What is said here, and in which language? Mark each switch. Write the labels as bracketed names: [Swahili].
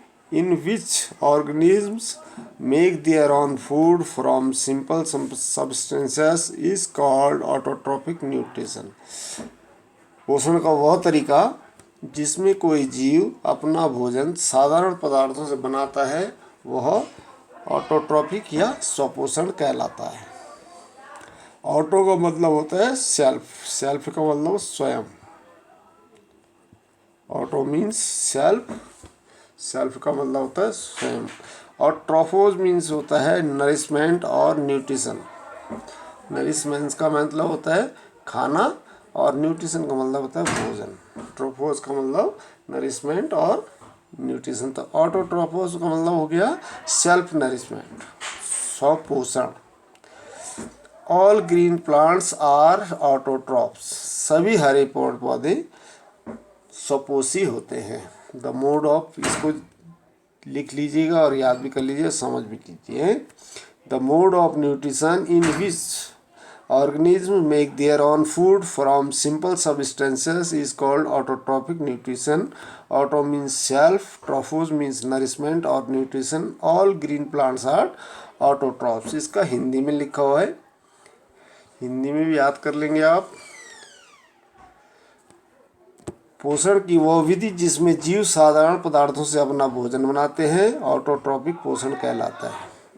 [English] in which organisms make their own food from simple substances is called autotrophic nutrition. [Hindi] पोषण का वह तरीका जिसमें कोई जीव अपना भोजन साधारण पदार्थों से बनाता है वह ऑटोट्रॉपिक या स्वपोषण कहलाता है। ऑटो का मतलब होता है सेल्फ, सेल्फ का मतलब स्वयं, ऑटो मीन्स सेल्फ, सेल्फ का मतलब होता है स्वयं, और ट्रोफोज मीन्स होता है नरिशमेंट और न्यूट्रिशन। नरिशमेंट का मतलब होता है खाना और न्यूट्रिशन का मतलब होता है भोजन। ट्रोफोज का मतलब नरिशमेंट और न्यूट्रिशन। तो ऑटोट्रोफोज का मतलब हो गया self nourishment, स्वपोषण। [English] all green plants are autotrophs, [Hindi] सभी हरे पेड़ पौधे स्वपोषी होते हैं। [English] the mode of, [Hindi] इसको लिख लीजिएगा और याद भी कर लीजिए, समझ भी कीजिए। [English] The mode of nutrition in which organisms make their own food from simple substances is called autotrophic nutrition. Auto means self, trophos means nourishment or nutrition. All green plants are autotrophs. [Hindi] इसका हिंदी में लिखा हुआ है, हिंदी में भी याद कर लेंगे आप। पोषण की वह विधि जिसमें जीव साधारण पदार्थों से अपना भोजन बनाते हैं ऑटोट्रॉपिक पोषण कहलाता है।